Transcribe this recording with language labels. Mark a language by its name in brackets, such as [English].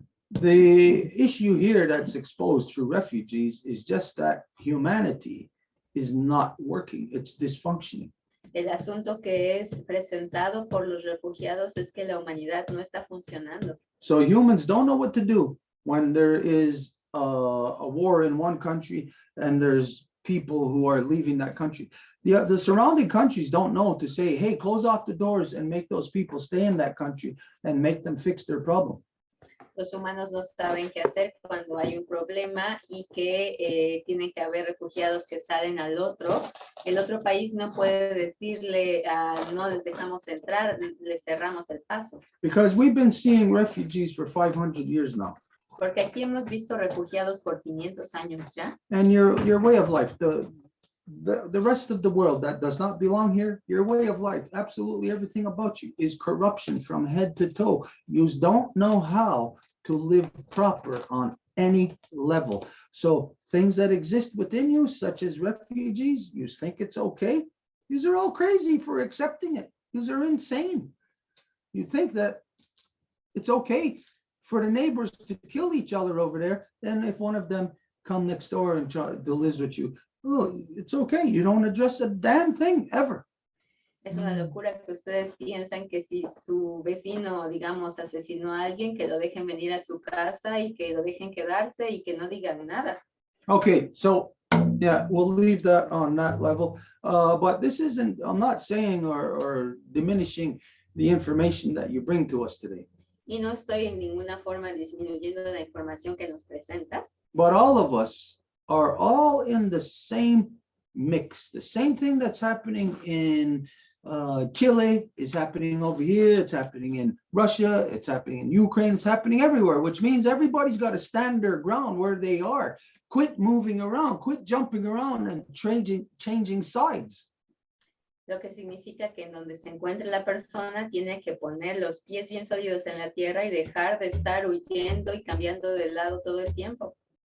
[English] The issue here that's exposed through refugees is just that humanity is not working. It's dysfunctioning. [Spanish] El asunto que es presentado por los refugiados es que la humanidad no está funcionando. [English] So humans don't know what to do when there is a war in one country and there's people who are leaving that country. The surrounding countries don't know to say, hey, close off the doors and make those people stay in that country and make them fix their problem. [Spanish] Los humanos no saben qué hacer cuando hay un problema y que tienen que haber refugiados que salen al otro. El otro país no puede decirle, no les dejamos entrar, les cerramos el paso. [English] Because we've been seeing refugees for 500 years now. [Spanish] Porque aquí hemos visto refugiados por 500 años ya. [English] And your way of life, the rest of the world that does not belong here, your way of life, absolutely everything about you is corruption from head to toe. You don't know how to live proper on any level. So things that exist within you, such as refugees, you think it's okay. These are all crazy for accepting it. These are insane. You think that it's okay for the neighbors to kill each other over there, and if one of them come next door and try to live with you, oh, it's okay. You don't address a damn thing ever. [Spanish] Es una locura que ustedes piensan que si su vecino, digamos, asesinó a alguien, que lo dejen venir a su casa y que lo dejen quedarse y que no digan nada. [English] Okay, so Yeah, we'll leave that on that level. But this isn't, I'm not saying or diminishing the information that you bring to us today. [Spanish] Y no estoy en ninguna forma disminuyendo la información que nos presentas, [English] But all of us are all in the same mix. The same thing that's happening in Chile is happening over here. It's happening in Russia. It's happening in Ukraine. It's happening everywhere, which means everybody's got to stand their ground where they are. Quit moving around, quit jumping around and changing sides. [Spanish] lo que significa que en donde se encuentre la persona tiene que poner los pies bien sólidos en la tierra y dejar de estar huyendo y cambiando de lado todo el tiempo.